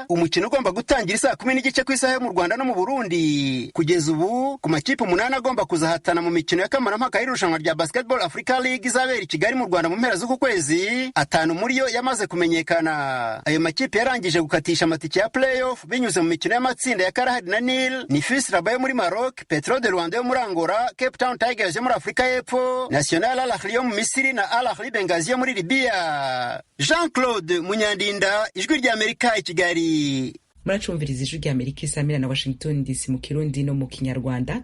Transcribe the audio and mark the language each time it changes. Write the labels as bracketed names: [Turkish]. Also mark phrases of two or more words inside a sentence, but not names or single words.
[Kinyarwanda] Umukino ugomba gutangira saa 10:30 ku isaha yo mu Rwanda no mu Burundi. Kugeza ubu ku makipe 8 agomba kuzahatana mu mikino ya kamarampaka y'irushanwa rya Basketball Africa League izabera i Kigali mu Rwanda mu mpera z'uku kwezi, 5 muri yo yamaze kumenyekana. Ayo makipe yarangije gukatisha amatike ya playoff binyuze mu mikino y'amatsinda ya Karahadi na Nil, ni FUS Rabat yo muri Maroc, Petro de Rwanda yo muri Angola, Cape Town Tigers yo muri Afrika y'Epfo, National Al Ahly yo mu Misiri na Al Ahly Benghazi yo muri Libya. Jean-Claude Munyandinda, Ijwi rya Amerika i Kigali. [Rundi] Muracumviriza Ijwi rya Amerika isamira na Washington DC mu Kirundi no mu Kinyarwanda.